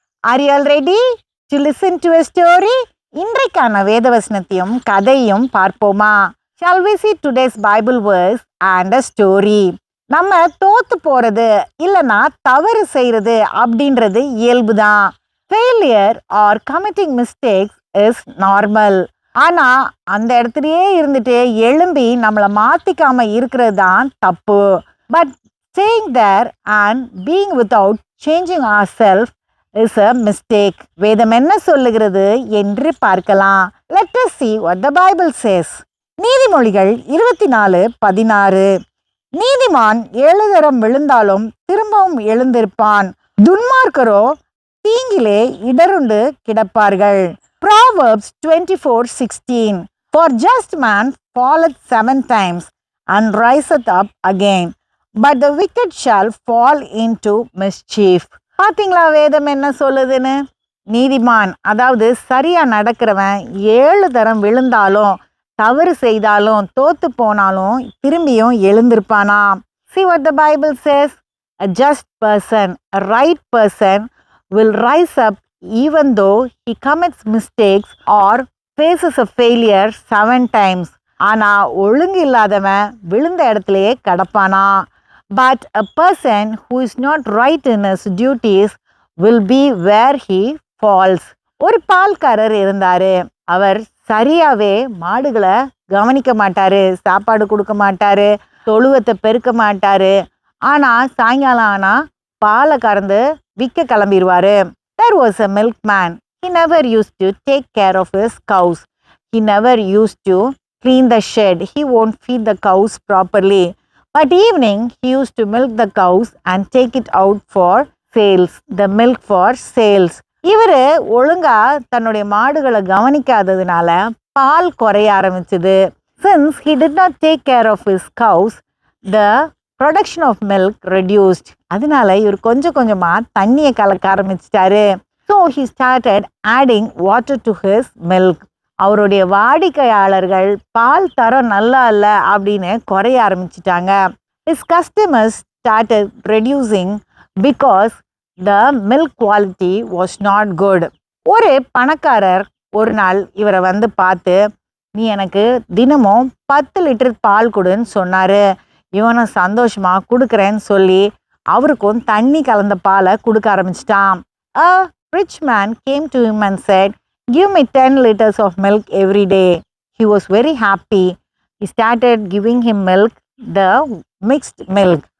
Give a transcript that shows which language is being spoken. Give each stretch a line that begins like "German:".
English: Are you all ready to listen to a story?
Tamil: இன்றைக்கான வேதவசனத்தையும் கதையும் பார்ப்போமா?
English: Shall we see today's Bible verse and a story?
Tamil: நம்ம தோத்து போறது இல்லைன்னா தவறு செய்யறது அப்படின்றது இயல்பு தான்.
English: Failure or committing mistakes is normal.
Tamil: ஆனா அந்த இடத்துலயே இருந்துட்டு எழும்பி நம்மளை மாத்திக்காம இருக்கிறது தான் தப்பு.
English: But staying there and being without changing ourselves is a mistake.
Tamil: வேதம் என்ன சொல்லுகிறது என்று பார்க்கலாம்.
English: Let us see what the Bible says.
Tamil: நீதிமொழிகள் 24:16. நீதிமான் 7 தரம் விழுந்தாலும் திரும்பவும் எழுந்திருப்பான், துன்மார்க்கரோ தீங்கிலே இடருண்டு கிடப்பார்கள்.
English: Proverbs 24:16. For just man falleth 7 times and riseth up again, but the wicked shall fall into mischief.
Tamil: பாத்தீங்களா வேதம் என்ன சொல்லுதுன்னு? நீதிமான் அதாவது சரியா நடக்கிறவன் 7 தரம் விழுந்தாலும் தவறு செய்தாலும் தோத்து போனாலும் திரும்பியும் எழுந்திருப்பானா.
English: See what the Bible says. A just person, a right person will rise up even though he commits mistakes or faces a failure 7 times.
Tamil: ஆனா ஒழுங்கு இல்லாதவன் விழுந்த இடத்துலயே கடப்பானா.
English: But a person who is not right in his duties will be where he falls.
Tamil: ஒரு பால்காரர் இருந்தாரு. அவர் சரியாவே மாடுகளை கவனிக்க மாட்டாரு, சாப்பாடு கொடுக்க மாட்டாரு, தொழுவத்தை பெருக்க மாட்டாரு. ஆனா சாயங்காலம் ஆனா பாலை கறந்து விற்க கிளம்பிடுவாரு.
English: There was a milkman. He never used to take care of his cows. He never used to clean the shed. He won't feed the cows properly. But evening, he used to milk the cows and take it out for sales. The milk for sales.
Tamil: இவர் ஒழுங்கா தன்னுடைய மாடுகளை கவனிக்காததுனால பால் குறைய ஆரம்பிச்சது.
English: Since he did not take care of his cows, the production of milk reduced.
Tamil: அதனால இவர் கொஞ்சம் கொஞ்சமா தண்ணியை கலக்க ஆரம்பிச்சிட்டாரு.
English: So he started adding water to his milk.
Tamil: அவருடைய வாடிக்கையாளர்கள் பால் தரம் நல்லா இல்லை அப்படின்னு குறைய ஆரம்பிச்சிட்டாங்க.
English: His customers started reducing because the milk quality was not good.
Tamil: ஒரு பணக்காரர் ஒரு நாள் இவரை வந்து பார்த்து, நீ எனக்கு தினமும் 10 லிட்டர் பால் கொடுன்னு சொன்னாரு. இவனும் சந்தோஷமா கொடுக்குறேன்னு சொல்லி அவருக்கும் தண்ணி கலந்த பாலை கொடுக்க ஆரம்பிச்சிட்டான்.
English: A rich man came to him and said, "Give me 10 liters of milk every day." He was very happy. He started giving him milk, the mixed milk.